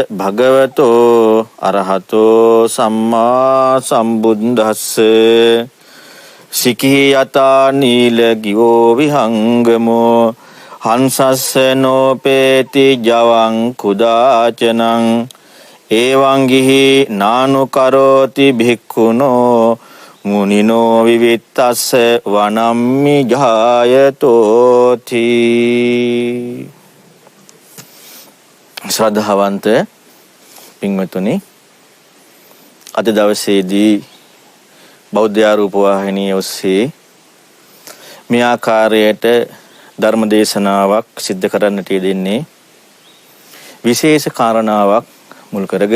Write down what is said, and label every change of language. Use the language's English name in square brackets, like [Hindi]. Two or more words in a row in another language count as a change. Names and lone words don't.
[Pali] භගවතෝ අරහතෝ සම්මා සම්බුද්දස්සේ සිකී යතා නීල ගිවෝ විහංගමෝ හංසස්ස නෝපේති ජවං කුදාචනං එවං ගිහි නානුකරෝති භික්ඛුනෝ මුනිනෝ විවිත්තස්ස වනම්මි ජායතෝති. [Sinhala] ශ්‍රද්ධාවන්ත පින්වතුනි, අද දවසේදී බෞද්ධ රූප වාහිනිය ඔස්සේ මේ ආකාරයට ධර්ම දේශනාවක් සිද්ධ කරන්නට යෙදෙන්නේ විශේෂ කාරණාවක් මුල් කරගෙන.